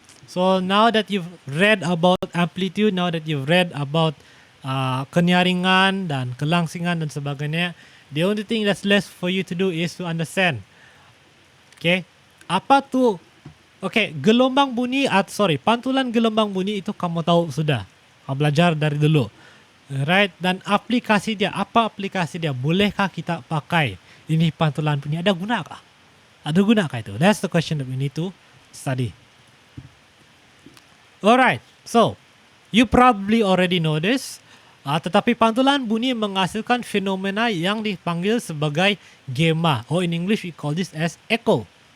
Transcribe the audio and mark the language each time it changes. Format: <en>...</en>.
<en>So now that you've read about amplitude, now that you've read about</en> <ms>kenyaringan dan kelangsingan dan sebagainya,</ms> <en>the only thing that's left for you to do is to understand.</en> <ms>Okay, apa tu? Okay, pantulan gelombang bunyi itu kamu tahu sudah, kamu belajar dari dulu, right? Dan aplikasi dia, apa aplikasi dia? Bolehkah kita pakai ini pantulan bunyi? Ada gunakah? Ada gunakah itu?</ms> <en>That's the question that we need to study. Alright, so you probably already know this.</en> <ms>Tetapi pantulan bunyi menghasilkan fenomena yang dipanggil sebagai gamma.</ms> <en>Or in English we call this as echo.</en>